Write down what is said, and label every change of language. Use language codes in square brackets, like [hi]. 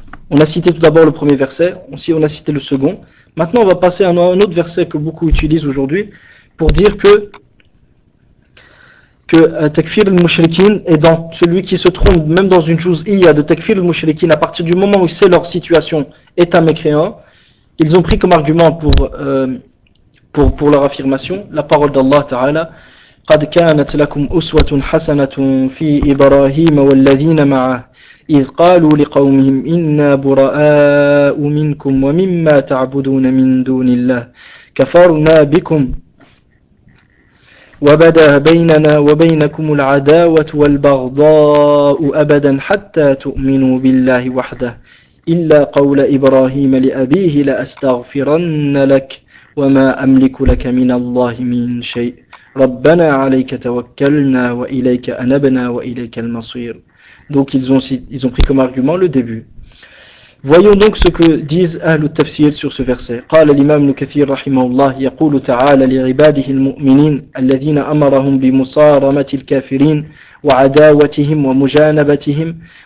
[fr] On a cité tout d'abord le premier verset, aussi on a cité le second. Maintenant, on va passer à un autre verset que beaucoup utilisent aujourd'hui pour dire que takfir al-mushrikin est dans celui qui se trompe même dans une chose de takfir al-mushrikin à partir du moment où c'est leur situation est un mécréant. Ils ont pris comme argument pour leur affirmation la parole d'Allah Ta'ala [ar] قد كانت لكم أسوة حسنة في إبراهيم والذين معه إذ قالوا لقومهم إنا براء منكم ومما تعبدون من دون الله كفرنا بكم وبدا بيننا وبينكم العداوة والبغضاء أبدا حتى تؤمنوا بالله وحده إلا قول إبراهيم لأبيه لأستغفرن لك وما أملك لك من الله من شيء ربنا عليك توكلنا وإليك أنبنا وإليك المصير. [fr] Donc ils ont pris comme argument le début. Voyons donc ce que disent Ahl al-Tafsir sur ce verset. [ar] قال الإمام ابن كثير رحمه الله يقول تعالى لعباده المؤمنين الذين أمرهم بمصارمة الكافرين وعداوتهم ومجانبتهم